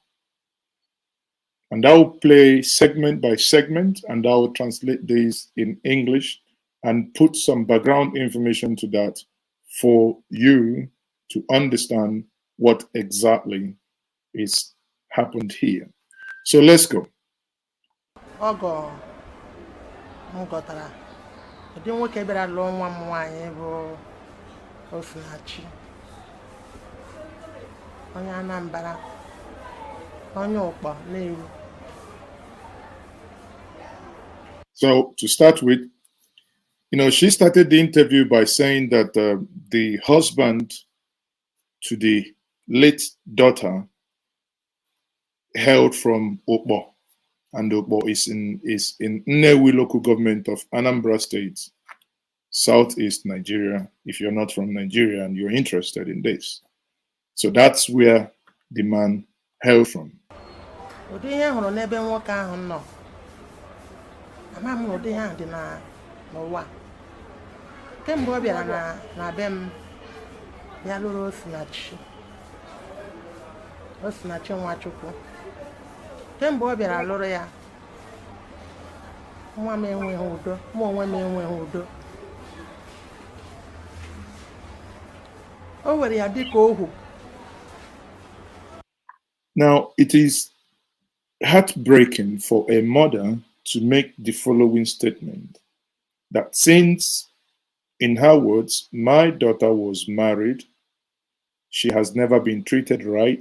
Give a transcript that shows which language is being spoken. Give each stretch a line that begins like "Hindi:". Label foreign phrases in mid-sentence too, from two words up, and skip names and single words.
English: And I will play segment by segment, and I will translate this in English and put some background information to that for you to understand what exactly is happened here. So let's go.
Igbo: Ogo m gọtara ụdị nwoke bịara lụọ nwa m nwaanyị bụ Osinachi, onye Anambra, onye Ụkpọ Nnewi.
English: So to start with, she started the interview by saying that the husband to the late daughter hailed from Okpo, and Okpo is in Nnewi local government of Anambra State, southeast Nigeria. If you're not from Nigeria and you're interested in this, so that's where the man hailed from.
Igbo: ụdị ihe hụrụ n'ebe nwoke ahụ nọ ama m ụdị ihe dị n'ụwa kemgbe ọ bịara na be m ya lụrụ Osinachi Nwachukwu. Kemgbe ọ bịara lụrụ ya, nwa m enweghị udo, mụ onwe m enweghị udo. O were ya dịka ohu.
English: Now, it is heartbreaking for a mother to make the following statement, that since, in her words, my daughter was married, she has never been treated right.